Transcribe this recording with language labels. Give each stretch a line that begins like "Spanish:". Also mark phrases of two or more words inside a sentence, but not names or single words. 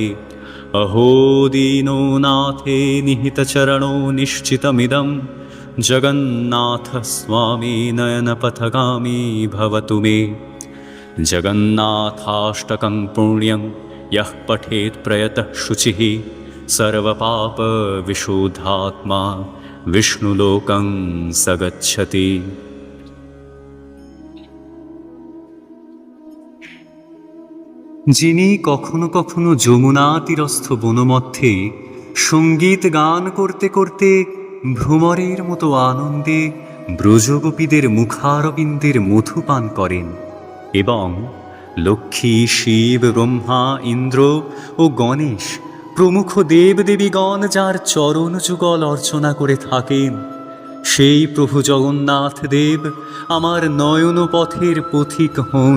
Sanskrit: अहो दीनो नाथे निहितचरणो निश्चितमिदं जगन्नाथः स्वामी नयनपथगामी भवतु मे। जगन्नाथाष्टकं पुण्यं यः पठेत् प्रयतः शुचिः सर्वपापविशुद्धात्मा विष्णुलोकं स गच्छति।
Bangla: যিনি কখনো কখনো যমুনা তীরস্থ বনমধ্যে সঙ্গীত গান করতে করতে ভ্রমরের মতো আনন্দে ব্রজগোপীদের মুখারবিন্দের মধু পান করেন এবং লক্ষ্মী শিব ব্রহ্মা ইন্দ্র ও গণেশ প্রমুখ দেবদেবীগণ যার চরণ যুগল অর্চনা করে থাকেন, সেই প্রভু জগন্নাথ দেব আমার নয়ন পথের পথিক হন।